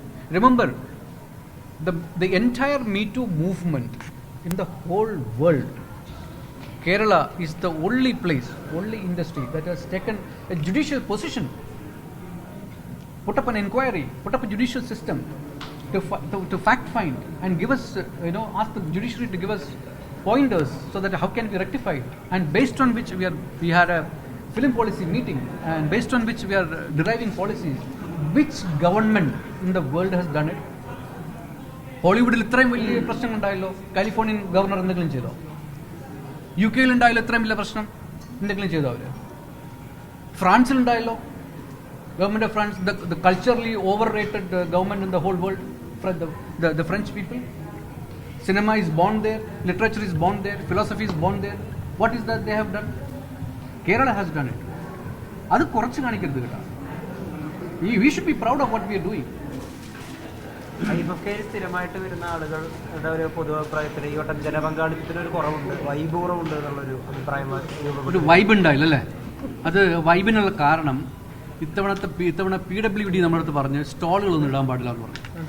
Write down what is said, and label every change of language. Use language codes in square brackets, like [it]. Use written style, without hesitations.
[en] Remember, the entire Me Too movement in the whole world, Kerala is the only place, only industry that has taken a judicial position, put up an inquiry, put up a judicial system to fact find and give us, ask the judiciary to give us pointers so that how can we rectify it, and based on which we had a film policy meeting, and based on which we are deriving policies. Which government in the world has done it? [ml] ഹോളിവുഡിൽ ഇത്രയും വലിയ പ്രശ്നം ഉണ്ടായല്ലോ, Californian governor എന്തെങ്കിലും ചെയ്തോ? UK ഉണ്ടായല്ലോ ഇത്രയും വലിയ പ്രശ്നം, എന്തെങ്കിലും ചെയ്തോ അവര്? ഫ്രാൻസിൽ ഉണ്ടായല്ലോ, [en] Government of France, the culturally overrated government in the whole world, the French people. Cinema is born there, literature is born there, philosophy is born there. What is that they have done? Kerala has done it. [ml] അത് കുറച്ച് കാണിക്കരുത് കേട്ടോ. [en] We should be proud of what we are doing. [ml] IMFK സ്ഥിരമായിട്ട് വരുന്ന ആളുകളുടെ ഒരു പൊതുഅഭിപ്രായത്തിൽ ഈ വട്ടം ജനപങ്കാളിത്തത്തിന് ഒരു കുറവുണ്ട്, വൈബ് കുറവുണ്ട് എന്നുള്ളൊരു അഭിപ്രായമാണ്. ഒരു വൈബ് ഉണ്ടായില്ല അല്ലേ? അത് വൈബിനുള്ള കാരണം ഇത്തവണ PWD നമ്മുടെ അടുത്ത് പറഞ്ഞ് സ്റ്റോളുകളൊന്നും ഇടാൻ പാടില്ല എന്ന് പറഞ്ഞു.